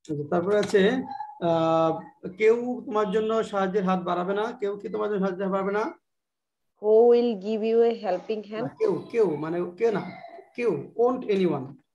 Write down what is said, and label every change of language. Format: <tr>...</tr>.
<bn>তারপরে আছে কেউ তোমার জন্য সাহায্যের হাত বাড়াবে না। কেউ কি তোমার জন্য সাহায্যের হাত বাড়াবে না?</bn> <en>Who will give you a helping hand?</en> <bn>কেউ মানে কে না, কেউ,</bn> <en>won't anyone.</en>